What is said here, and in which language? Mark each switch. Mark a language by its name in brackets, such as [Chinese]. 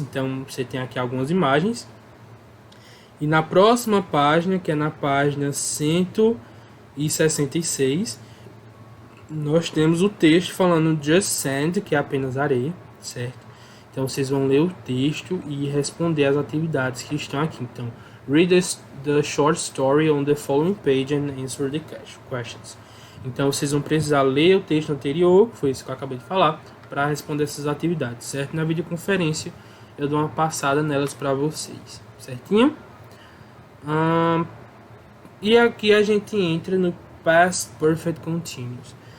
[Portuguese] Então você tem aqui algumas imagens. E na próxima página, que é na página 166, nós temos o texto falando Just Sand, que é apenas areia, certo? Então vocês vão ler o texto e responder as atividades que estão aqui. [English] Então, read the short story on the following page and answer the questions. [Portuguese] Então vocês vão precisar ler o texto anterior, foi isso que eu acabei de falar, para responder essas atividades, certo? Na videoconferência eu dou uma passada nelas para vocês, certinho? E aqui a gente entra no Past Perfect Continuous.